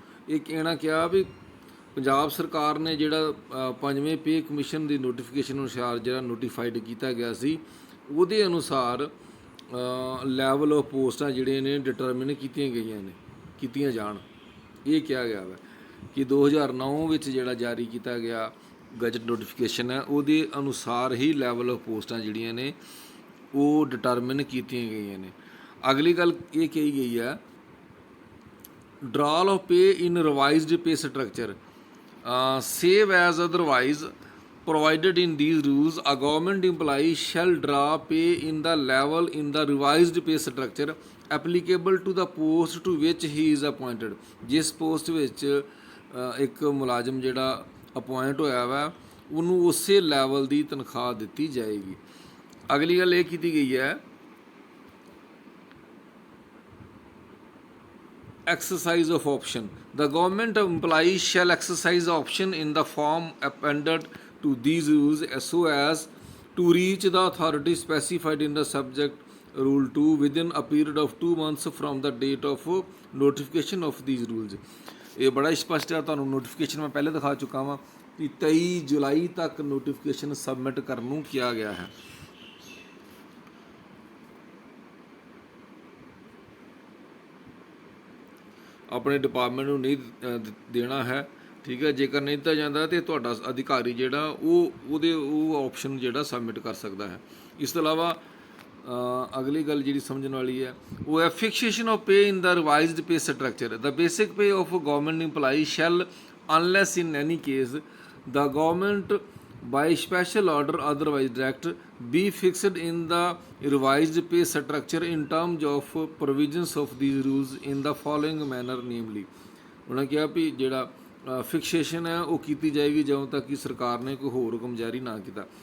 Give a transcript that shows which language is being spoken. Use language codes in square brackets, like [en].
[pa] ਇਹ ਕਹਿਣਾ ਕਿਹਾ ਵੀ ਪੰਜਾਬ ਸਰਕਾਰ ਨੇ ਜਿਹੜਾ 5ਵੇਂ ਪੇ ਕਮਿਸ਼ਨ ਦੀ ਨੋਟੀਫਿਕੇਸ਼ਨ ਅਨੁਸਾਰ ਜਿਹੜਾ ਨੋਟੀਫਾਈਡ ਕੀਤਾ ਗਿਆ ਸੀ, ਉਹਦੇ ਅਨੁਸਾਰ ਲੈਵਲ ਆਫ ਪੋਸਟਾਂ ਜਿਹੜੀਆਂ ਨੇ ਡਿਟਰਮਿਨ ਕੀਤੀਆਂ ਜਾਣ। ਇਹ ਕਿਹਾ ਗਿਆ ਵਾ ਕਿ 2009 ਵਿੱਚ ਜਿਹੜਾ ਜਾਰੀ ਕੀਤਾ ਗਿਆ ਗਜ਼ਟ ਨੋਟੀਫਿਕੇਸ਼ਨ ਹੈ, ਉਹਦੇ ਅਨੁਸਾਰ ਹੀ ਲੈਵਲ ਆਫ ਪੋਸਟਾਂ ਜਿਹੜੀਆਂ ਨੇ ਉਹ ਡਿਟਰਮਿਨ ਕੀਤੀਆਂ ਗਈਆਂ ਨੇ। ਅਗਲੀ ਗੱਲ ਇਹ ਕਹੀ ਗਈ ਹੈ, [en] Drawal of pay in revised pay structure save as otherwise provided in these rules, a government employee shall draw pay in the level in the revised pay structure applicable to the post to which he is appointed। [pa] ਜਿਸ post ਵਿੱਚ ਇੱਕ ਮੁਲਾਜ਼ਮ ਜਿਹੜਾ appoint ਹੋਇਆ ਵਾ ਉਹਨੂੰ ਉਸੇ level ਦੀ ਤਨਖਾਹ ਦਿੱਤੀ ਜਾਏਗੀ। ਅਗਲੀ ਗੱਲ ਇਹ ਕੀਤੀ ਗਈ ਹੈ, [en] exercise of option, the government employee shall exercise option in the form appended to these rules so as to reach the authority specified in the subject rule 2 within a period of 2 months from the date of notification of these rules। [pa] ਇਹ ਬੜਾ ਸਪਸ਼ਟ ਹੈ, ਤੁਹਾਨੂੰ notification ਮੈਂ ਪਹਿਲੇ ਦਿਖਾ ਚੁੱਕਾ ਹਾਂ ਕਿ 23 ਜੁਲਾਈ ਤੱਕ ਨੋਟੀਫਿਕੇਸ਼ਨ ਸਬਮਿਟ ਕਰਨ ਨੂੰ ਕਿਹਾ ਗਿਆ ਹੈ। ਆਪਣੇ ਡਿਪਾਰਟਮੈਂਟ ਨੂੰ ਨਹੀਂ ਦੇਣਾ ਹੈ, ਠੀਕ ਹੈ। ਜੇਕਰ ਨਹੀਂ ਦਿੱਤਾ ਜਾਂਦਾ ਤਾਂ ਤੁਹਾਡਾ ਅਧਿਕਾਰੀ ਜਿਹੜਾ ਉਹ ਆਪਸ਼ਨ ਜਿਹੜਾ ਸਬਮਿਟ ਕਰ ਸਕਦਾ ਹੈ। ਇਸ ਤੋਂ ਇਲਾਵਾ ਅਗਲੀ ਗੱਲ ਜਿਹੜੀ ਸਮਝਣ ਵਾਲੀ ਹੈ ਉਹ ਹੈ [en] Fixation of pay in the revised pay structure. The basic pay of government employee shall unless in any case the government by special order otherwise direct be fixed in the revised pay structure in terms of provisions of these rules in the following manner namely। [pa] ਉਹਨਾਂ ਕਿਹਾ ਵੀ ਜਿਹੜਾ fixation ਹੈ ਉਹ ਕੀਤੀ ਜਾਏਗੀ ਜਦੋਂ ਤੱਕ ਕਿ ਸਰਕਾਰ ਨੇ ਕੋਈ ਹੋਰ ਹੁਕਮ ਜਾਰੀ ਨਾ ਕੀਤਾ।